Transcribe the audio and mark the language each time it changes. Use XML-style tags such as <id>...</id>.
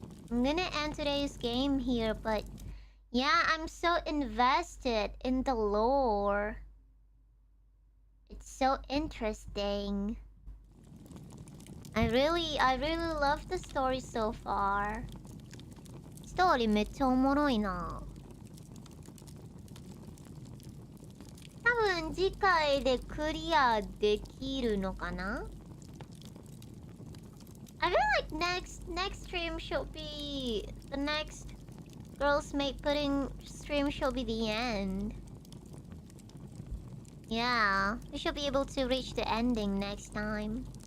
<en>I'm gonna end today's game here, but yeah, I'm so invested in the lore. It's so interesting. I really love the story so far.</en> <ja>Story めっちゃおもろいな。多分次回でクリアできるのかな?</ja> <en>I feel like next stream should be the next girls make pudding stream should be the end. Yeah, we should be able to reach the ending next time.</en>